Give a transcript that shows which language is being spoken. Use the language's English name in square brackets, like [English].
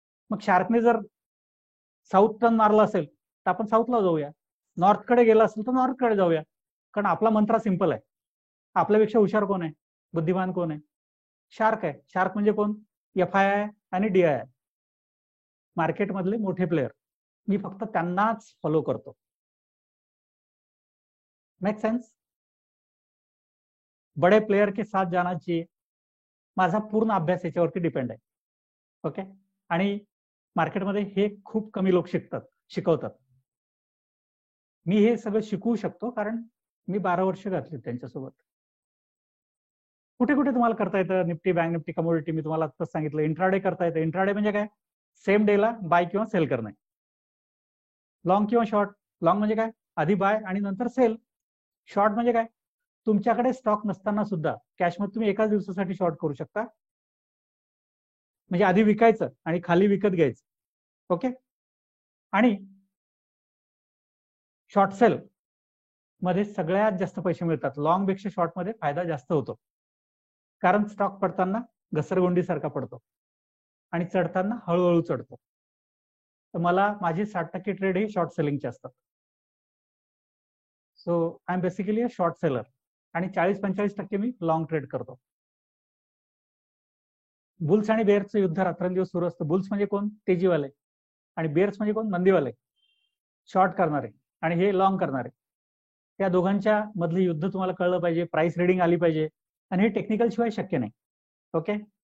[Marathi] मग शार्कने जर south turn मारला असेल तर आपण साऊथला जाऊया, नॉर्थकडे गेला असेल तर नॉर्थकडे जाऊया. कारण आपला मंत्र सिंपल आहे. आपल्यापेक्षा हुशार कोण आहे, बुद्धिमान कोण आहे? शार्क आहे. शार्क म्हणजे कोण? FII आणि DII, मार्केटमधले मोठे प्लेयर. मी फक्त त्यांनाच फॉलो करतो. [English] Make sense? [Hindi] बडे प्लेयर के साथ जाना चाहिए. [Marathi] माझा पूर्ण अभ्यास याच्यावरती डिपेंड आहे. ओके. आणि मार्केटमध्ये हे खूप कमी लोक शिकवतात. मी हे सगळं शिकवू शकतो कारण मी 12 वर्ष घातली त्यांच्यासोबत. कुठे कुठे तुम्हाला करता येतं निफ्टी, बँक निफ्टी, कमोडिटी, मी तुम्हाला आत्ताच सांगितलं. इंट्राडे करता येतं. इंट्राडे म्हणजे काय? सेम डेला बाय किंवा सेल करणे. लॉंग किंवा शॉर्ट? लॉंग म्हणजे काय? आधी बाय आणि नंतर सेल. शॉर्ट म्हणजे काय? तुमच्याकडे स्टॉक नसताना सुद्धा कॅशमध्ये तुम्ही एकाच दिवसासाठी शॉर्ट करू शकता. म्हणजे आधी विकायचं आणि खाली विकत घ्यायचं. ओके. आणि शॉर्ट सेल मध्ये सगळ्यात जास्त पैसे मिळतात. लॉंग पेक्षा शॉर्ट मध्ये फायदा जास्त होतो, कारण स्टॉक पडताना घसरगुंडीसारखा पडतो आणि चढताना हळूहळू चढतो. तर मला माझे 60% ट्रेड हे शॉर्ट सेलिंगचे असतात. [English] So I am basically a short seller. [Marathi] आणि 40-45% मी लॉंग ट्रेड करतो. बुल्स आणि बेअर्सचं युद्ध रात्रंदिवस सुरू असतं. बुल्स म्हणजे कोण? तेजीवाले. आणि बेअर्स म्हणजे कोण? मंदीवाले, शॉर्ट करणारे आणि हे लॉंग करणारे. त्या दोघांच्या मधलं युद्ध तुम्हाला कळलं पाहिजे, प्राइस रिडिंग आली पाहिजे, आणि हे टेक्निकल शिवाय शक्य नाही. ओके.